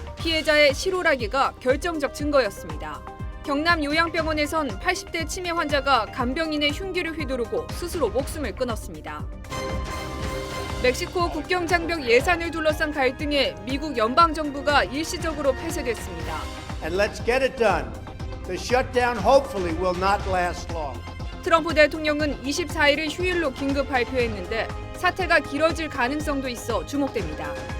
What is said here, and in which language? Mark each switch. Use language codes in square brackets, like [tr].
[ko] 피해자의 실오라기가 결정적 증거였습니다. 경남 요양병원에선 80대 치매 환자가 간병인의 흉기를 휘두르고 스스로 목숨을 끊었습니다. 멕시코 국경 장벽 예산을 둘러싼 갈등에 미국 연방정부가 일시적으로 폐쇄됐습니다. [en] And let's get it done. The shutdown hopefully will not last long. [ko] 트럼프 대통령은 24일을 휴일로 긴급 발표했는데 사태가 길어질 가능성도 있어 주목됩니다.